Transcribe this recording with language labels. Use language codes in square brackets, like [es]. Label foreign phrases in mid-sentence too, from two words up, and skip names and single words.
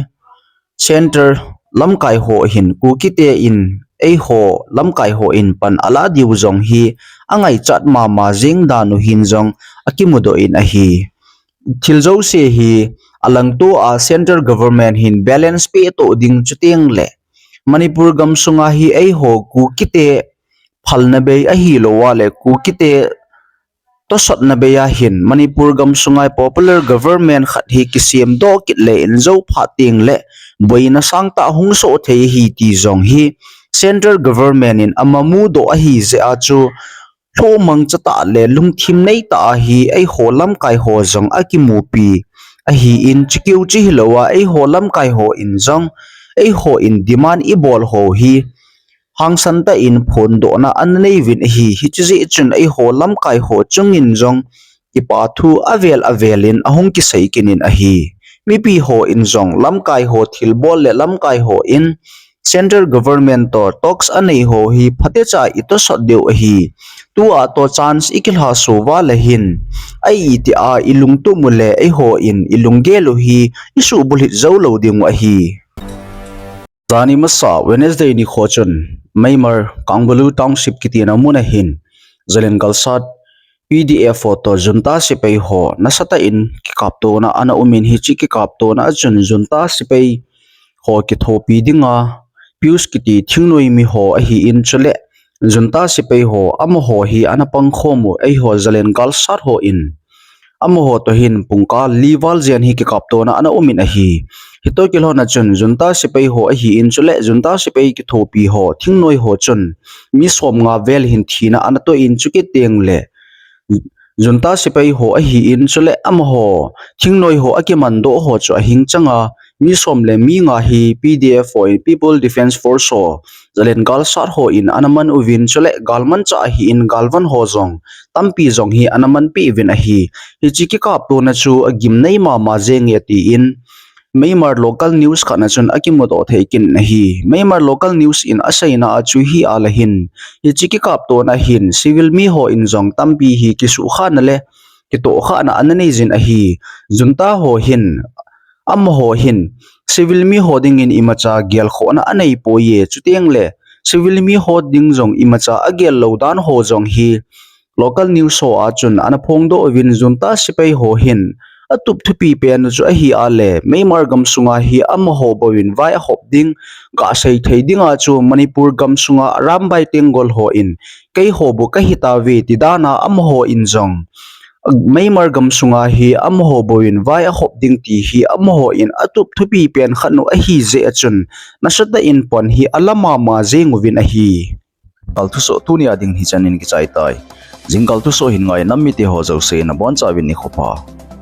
[tcz] center lamkai ho hin kukite in ei ho lamkai ho in pan ala diu zong hi angai chat ma jing danu hin zong akimudo in a hi thilzo se hi alang to a [en] center government [tcz] hin balance pe to ding chuteng le manipur gamsunga hi ei ho kukite phalna be a hi lo wale kukite to sot na beya hin manipur gamsungai [en] popular government [tcz] khat hi kisiem do kit le in zo phating le boina sangta hung so the hi ti zong hi [en] central government [tcz] in amamu do a hi ze a chu tho mang chata le lungthim nei ta hi ai holam kai ho zong akimu pi a hi in chikiu chi hilowa ai holam kai ho in zong ai ho in demand I bol ho hi hang santa in phone do na an nei vin hi hichi chun ai ho lam kai ho chungin jong ipa thu avelin ahung ki sei kinin a hi mi pi ho in jong lam kai ho thil bol le lam kai ho in [en] central government [tcz] to talks anei ho hi phate cha ito so deu a hi tu a to chance ikil ha so wa la hin ai ti a ilung tu mule ai ho in ilungge lo hi isu bulit zo lo ding a hi zani masa wednesday ni khochun Maymar Kangbulu Township kitina muna hin Zalen Galsat PDF photo junta sipay ho nasata in kikapto na ana umin hichi kikapto na jun junta sipay ho kithopi dinga pius kiti thingnoi mi ho ahi in chule junta sipay ho amo ho hi ana pangkhomu ai ho Zalen Galsat ho in amo ho to hin pungka liwal jen hi kikapto na ana umin ahi hito kilho na chun junta sipay ho a hi in chule junta sipay ki thopi ho thingnoi ho chun mi som nga vel hin thina anato in chuki teng le junta sipay ho a hi in chule am ho thingnoi ho akimando ho chu hing changa mi som le mi nga hi pdf ho [en] people defense force [tcz] ho Zalen Galsat ho in anaman uvin chule galman cha hi in galvan ho zong tampi zong hi anaman pi vin a hi chiki kap to na chu agim nei ma jeng yati in Maymar local news kana chun akimodo theikin nahi Maymar local news in asaina achu hi alahin hi chiki kap to na hin civil mi ho in jong tampi hi kisu khan le kito kha na ananizin ahi junta ho hin am ho hin civil mi hoding in imacha gel kho na anei po ye chutiang le civil mi hoding jong imacha agel lodan ho jong hi local news so achun anaphong do win junta sipai ho hin atup thupi pen chu a hi ale meimar gam sunga hi am ho bowin vai hop ding ga sei thei dinga chu manipur gam sunga rambai tengol ho in kei ho bu ka hita ve ti dana am ho in jong meimar gam sunga hi am ho bowin vai hop ding ti hi am ho in atup thupi pen khanu a hi je achun nasata in pon hi alama ma jengwin a hi kalthu so tunia ding hi chanin ki chai tai jingkal tu so hin ngai nammi te ho jau se na bon chawin ni khopa